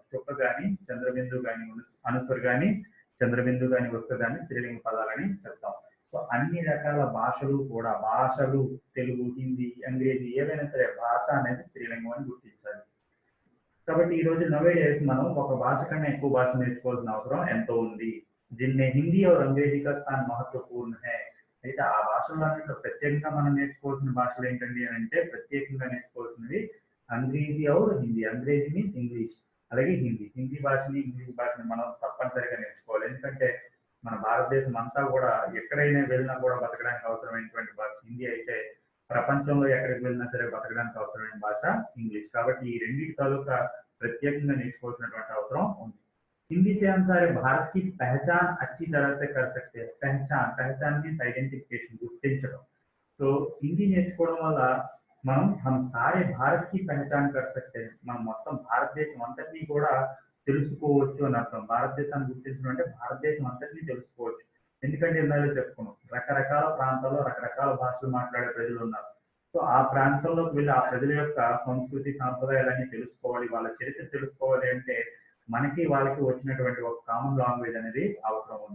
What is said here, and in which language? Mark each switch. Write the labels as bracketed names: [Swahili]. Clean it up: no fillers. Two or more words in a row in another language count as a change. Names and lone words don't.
[Telugu] చుక్క కానీ చంద్రబిందు కానీ అనుస్వర్ కానీ చంద్రబిందు కానీ వస్తే కానీ స్త్రీలింగ పదాలని చెప్తాం. సో అన్ని రకాల భాషలు కూడా, భాషలు తెలుగు, హిందీ, అంగ్రేజీ ఏదైనా సరే భాష అనేది స్త్రీలింగం అని గుర్తించాలి. కాబట్టి ఈ రోజు నవేడేస్ మనం ఒక భాష కన్నా ఎక్కువ భాష నేర్చుకోవాల్సిన అవసరం ఎంతో ఉంది. [Hindi] जिनमें हिंदी और अंग्रेजी का स्थान महत्वपूर्ण है. [Telugu] అయితే ఆ భాషల్లో ప్రత్యేకంగా మనం నేర్చుకోవాల్సిన భాషలు ఏంటండి అని అంటే ప్రత్యేకంగా నేర్చుకోవాల్సినవి [Hindi] अंग्रेज़ी और हिंदी. [Telugu] అంగ్రేజీ [English] means English, [Telugu] అలాగే హిందీ భాషని ఇంగ్లీష్ భాషని మనం తప్పనిసరిగా నేర్చుకోవాలి. ఎందుకంటే మన భారతదేశం అంతా కూడా ఎక్కడైనా వెళ్ళినా కూడా బతకడానికి అవసరమైనటువంటి భాష హిందీ అయితే, ప్రపంచంలో ఎక్కడికి వెళ్ళినా సరే బతకడానికి అవసరమైన భాష ఇంగ్లీష్. కాబట్టి ఈ రెండింటి తాలూకా ప్రత్యేకంగా నేర్చుకోవాల్సినటువంటి అవసరం ఉంది. [Hindi] हिंदी से हम सारे भारत की पहचान अच्छी तरह से कर सकते हैं. पहचान [English] means identification, [Telugu] గుర్తించడం. సో హిందీ నేర్చుకోవడం వల్ల మనం [Hindi] सारे भारत की पहचान कर सकते हैं. [Telugu] మనం మొత్తం భారతదేశం అంతటినీ కూడా తెలుసుకోవచ్చు అని అర్థం. భారతదేశాన్ని గుర్తించడం అంటే భారతదేశం అంతటినీ తెలుసుకోవచ్చు. ఎందుకంటే ఇందాక చెప్పుకున్నాం, రకరకాల ప్రాంతాల్లో రకరకాల భాషలు మాట్లాడే ప్రజలు ఉన్నారు. సో ఆ ప్రాంతంలోకి వెళ్ళి ఆ ప్రజల యొక్క సంస్కృతి సాంప్రదాయాలన్నీ తెలుసుకోవాలి, వాళ్ళ చరిత్ర తెలుసుకోవాలి అంటే మనకి వాళ్ళకి వచ్చినటువంటి ఒక [English] common language [Telugu] అనేది అవసరం ఉంది.